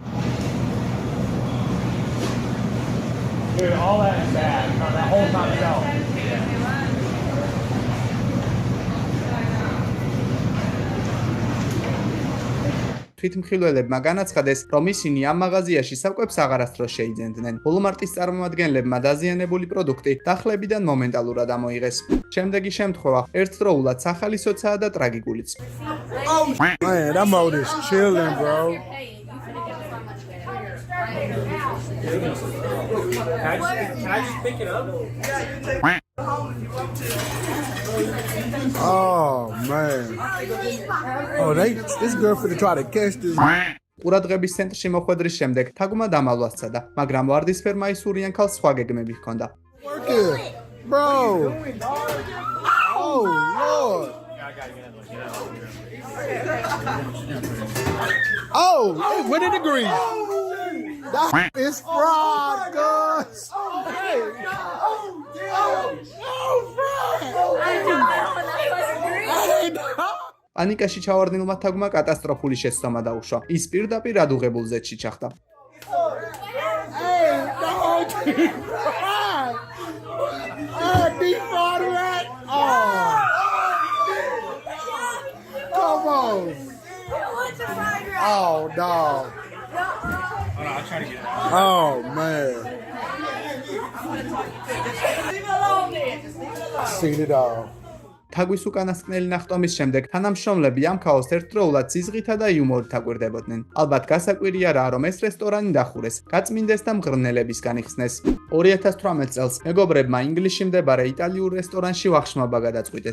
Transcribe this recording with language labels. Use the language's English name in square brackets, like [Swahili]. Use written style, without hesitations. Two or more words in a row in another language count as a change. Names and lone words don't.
[Georgian] თვითმხილველებმა განაცხადეს, რომ ისინი ამ მაღაზიაში საკვებს აღარასდროს შეიძენდნენ. Walmart-ის წარმომადგენლებმა დაზიანებული პროდუქტი დახლებიდან მომენტალურად ამოიღეს. შემდეგი შემთხვევა ერთდროულად სახალისოცაა და ტრაგიკულიც. [English] Man, that mode is chilling, bro. Can I just pick it up? Oh man. Oh, this girl finna try to catch this. [Georgian] ყურადღების ცენტრში მოხვედრის შემდეგ თაგვმა დამალვა სცადა, მაგრამ ვარდისფერმა ისურიან ქალს სხვა გეგმები ჰქონდა. [English] Work it, bro. Oh Lord. Oh, hey, what a degree. That is fraud, guys. [Georgian] პანიკაში ჩავარდნილმა თაგვმა კატასტროფული შეცდომა დაუშვა. ის პირდაპირ ადუღებულზე ჩიჩახდა. [English] Come on. Oh no. I'll try to get it. Oh man. Seen it all. [Georgian] თაგვის უკანასკნელი ნახტომის შემდეგ თანამშრომლები ამ ქაოსს ერთდროულად ზიზღითა და იუმორით აკვირდებოდნენ. ალბათ გასაკვირი არაა, რომ ეს რესტორანი დახურეს, გაწმინდეს და მღრღნელებისგან იხსნეს. 2018 წელს მეგობრებმა ინგლისში მდებარე იტალიურ რესტორანში ვახშმობა გადაწყვიტეს.